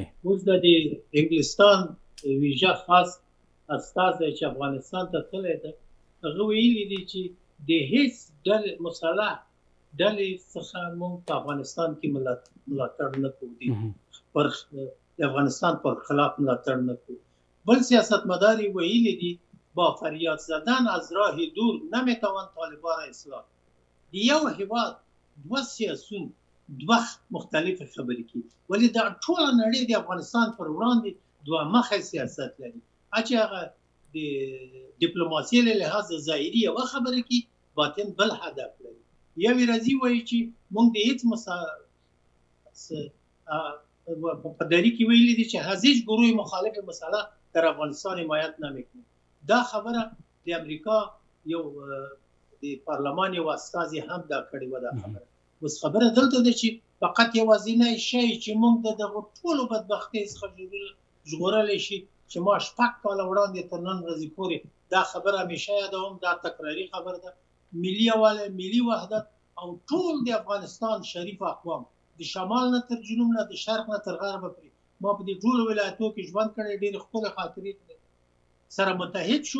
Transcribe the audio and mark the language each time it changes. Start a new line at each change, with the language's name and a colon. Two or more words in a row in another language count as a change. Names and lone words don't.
Pashto: اوس د انګلستان ویژه خاص استازی چې افغانستان ته تللی ده، هغه ویلي دي چې د هیڅ ډلې مسلح ډلې څخه موږ په افغانستان کې ملاتړ نه کوو، د افغانستان پر خلاف ملاتړ نه کوو. بل سیاستمدار یې ویلي دي
Persian: با فریاد زدن از راه دور نمیتوان طالبان را اصلاح.
Pashto: د یو هېواد دوه سیاسون دوه مختلف خبرې کوي، ولې دا ټوله نړۍ د افغانستان پر وړاندې دوه مخی سیاست لري. چې هغه د ډیپلوماسۍ له لحاظه ظاهري یوه خبره کوي، باطن بل هدف لري. یوې راځي وایي چې موږ د هېڅ په دری کې ویلي دي چې
Persian: هیچ گروه مخالف مسئله در افغانستان حمایت نمیکنه.
Pashto: دا خبره د امریکا یو د پارلمان یو استازي هم دا کړې وه. دا خبره اوس خبره دلته ده چې فقط یوازینی شی چې موږ د دغو ټولو بدبختۍ څخه ژغورلی شي چې ما 6 کاله وړاندې تر نن ورځې پورې دا خبره همیشه یادوم، دا تکراري خبره ده، ملي یووالی، ملي وحدت او ټول د افغانستان شریف اقوام، د شمال نه تر جنوب نه، د شرق نه تر غربه پورې، ما په دې ټولو ولایتو کې ژوند کړی، ډېرې ښکلې خاطرې سره متحد شو.